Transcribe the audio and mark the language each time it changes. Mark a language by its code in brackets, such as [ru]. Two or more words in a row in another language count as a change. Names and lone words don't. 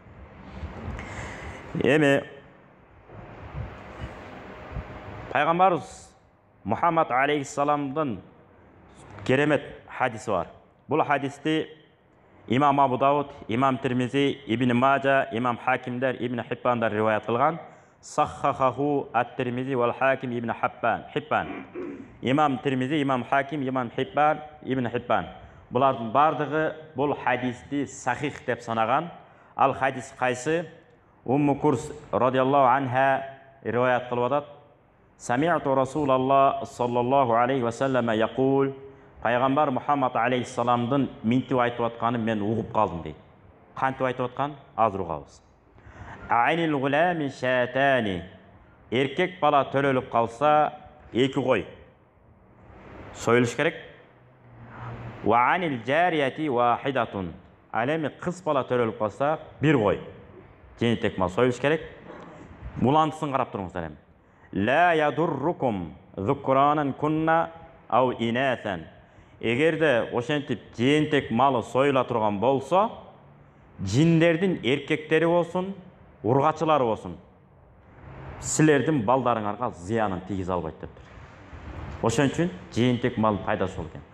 [ky] Эми Пайгамбарыбыз Мухаммад алейхиссаламдын керемет хадиси бар. Бул хадисти Имам Абу Дауд, Имам Тирмизи, Ибн Мажа, Имам Хакимдер, Ибн Хиббандар риваят кылган. [ar] صححه الترمذي والحاكم ابن حبان. [ky] Имам Тирмизи, Имам Хаким, Имам Хиббан, Ибн Хиббан. Булардын бардыгы бул хадисти сахих деп санаган. Ал хадис кайсы? Умму Курс [ar] رضي الله عنها [ky] риваят кылып атат. [ar] سمعت رسول الله صلى الله عليه وسلم يقول. [ky] Пайгамбар Мухаммад алейхиссаламдын минтип айтып атканын мен угуп калдым дейт. Кантип айтып аткан? Азыр угабыз. [ar] عن الغلام شاتان. [ky] Эркек бала төрөлүп калса, эки кой союлуш керек. [ar] وعن الجارية واحدة. [ky] Ал эми кыз бала төрөлүп калса, бир кой жээнтек мал союлуш керек. Булантысын карап туруңуздар эми. [ar] لا يضركم ذكرانا كن أو إناثا. [ky] Эгерде ошентип жээнтек малы союла турган болсо, жиндердин эркектери болсун, ургачылары болсун, силердин балдарыңарга зыянын тийгизе албайт дептир. Ошон үчүн жээнтек мал пайдасы болот экен.